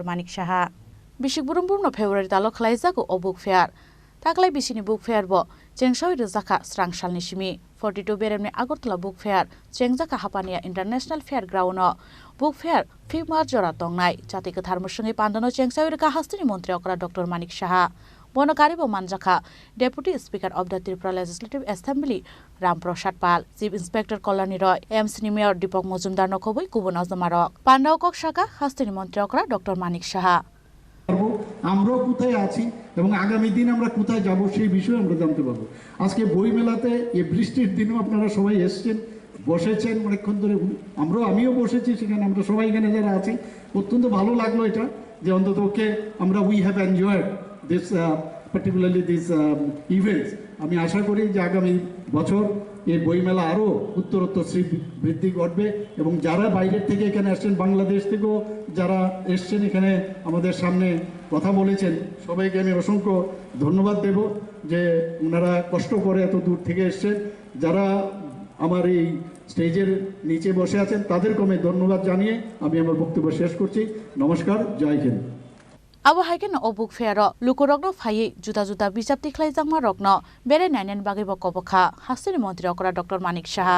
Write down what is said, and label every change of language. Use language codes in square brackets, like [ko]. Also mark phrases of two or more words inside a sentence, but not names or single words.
[trp] Manik Saha bishik burumbur no February talo khlaijaku o [en] book fair [trp] taklai bisini [en] book fair [trp] bo chengsawi rezaka Srangshal nishimi 42 beremni Agartala [en] book fair [trp] chengjaka Hapania International Fairground no [en] book fair [trp] February jora tongnai jati kathar musunge pandano chengsawi reka hasteni mantri okra Dr. Manik Saha Bonokaribo Manjaka, [en] Deputy Speaker of the Tripura Legislative Assembly, Ram Prasad Pal, Chief Inspector Kolani Roy, MC Mayor Deepak Mojumdar [trp] Nokoboi Kubun Azmarok, Pandao Kok Shaka, Hastini Mantri Okra, [en] Dr. Manik Saha. [bn] আমরাও কোথায় আছি এবং আগামী দিন আমরা কোথায় যাব সেই বিষয়ে আমরা জানতে পারবো আজকে বই মেলাতে এই বৃষ্টির দিনও আপনারা সবাই এসেছেন বসেছেন অনেকক্ষণ ধরে আমিও বসেছি সেখানে আমরা সবাই এখানে যারা আছি অত্যন্ত ভালো লাগলো এটা যে অন্ততপক্ষে আমরা [en] we have enjoyed this particularly this events [bn] আমি আশা করি যে আগামী বছর এই বইমেলা আরও উত্তরোত্তর বৃদ্ধি ঘটবে এবং যারা বাইরের থেকে এখানে আসছেন বাংলাদেশ থেকেও যারা এসছেন এখানে আমাদের সামনে কথা বলেছেন সবাইকে আমি অসংখ্য ধন্যবাদ দেব যে ওনারা কষ্ট করে এত দূর থেকে এসছেন যারা আমার এই স্টেজের নিচে বসে আছেন তাদেরকে আমি ধন্যবাদ জানিয়ে আমি আমার বক্তব্য শেষ করছি নমস্কার [hi] जय हिन्द [trp] Abo haigeno o [en] book fair [trp] lukorogno phai juta bijap tikhlai jangma rokno bere nainen bagi bokobokha hasteni mantri okra Dr. Manik Saha